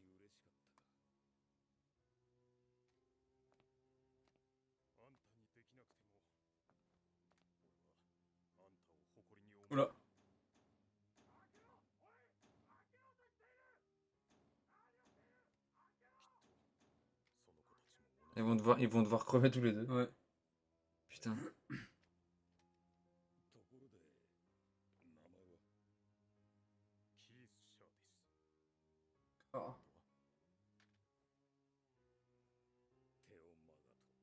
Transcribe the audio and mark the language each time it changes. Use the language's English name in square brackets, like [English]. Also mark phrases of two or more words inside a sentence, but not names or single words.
[French] Oula. Et Ils vont devoir crever tous les deux. Ouais. Putain. [Japanese] ところで名前はキース・シャーです。 Ah. テオ・マガト。